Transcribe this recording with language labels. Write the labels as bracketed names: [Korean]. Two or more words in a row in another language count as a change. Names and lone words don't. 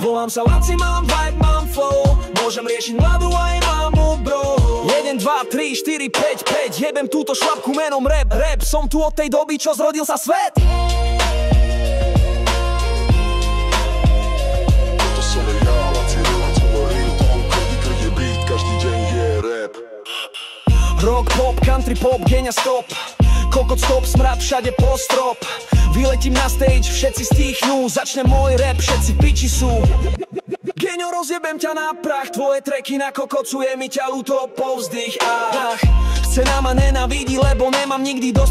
[Slovak] Volám sa Laci, mám vibe, mám flow. Môžem riešiť mladú aj mamu, bro. 1, 2, 3, 4, 5, 5. Jebem túto šlapku menom rap. Rap, som tu od tej doby, čo zrodil sa svet. Toto som ja, Laci Real Talk. Každý krok je beat, každý deň je rap. [English] Rock, pop, country, pop, [Slovak] Geňa stop. Kokot stop, smrad všade po strop. Vyletím na stage, všetci stichnú. Začne môj rap, všetci piči sú. Geňo, rozjebem ťa na prach. Tvoje tracky nakokocuje mi ťa ľúto povzdych. Scéna ma nenávidí, lebo nemám nikdy dosť.